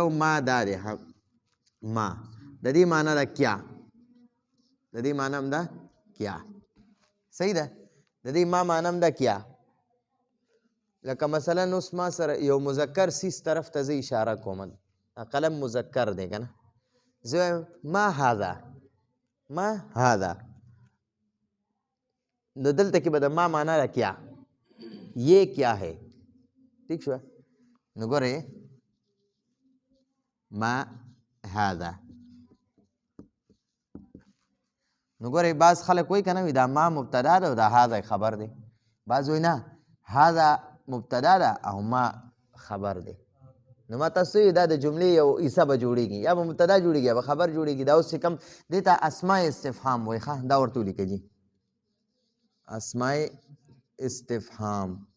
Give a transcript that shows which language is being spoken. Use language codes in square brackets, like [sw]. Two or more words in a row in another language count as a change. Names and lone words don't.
[ps] ما دا دی ما د دې معنی ده کیا د دې معنی هم ده کیا صحیح ده د دې ما معنی هم ده کیا لکه مثلا اوس ما سره یو مذکر سیس طرف ته زه اشاره کوم قلم مذکر دی که نه زه [ar] ما هذا [ps] نو دلته کې به د ما معنی ده کیا [ur] یہ کیا ہے [ps] ٹھیک شوه نو ګورئ [ar] ما هذا [ps] نو ګورئ بعض خلک وایي که نه وي دا ما مبتدا ده او دا هذا خبر دی بعض وایي نه هذا مبتدا ده او ما خبر دی نو ما تاسو دا د جملې یو حصه به جوړېږي یا به مبتدا جوړېږي یا به خبر جوړېږي دا اوس چې کوم دې ته [ar] اسماء استفهام [ps] وایي ښه دا ورته ولیکئ جي [ar] اسماء استفهام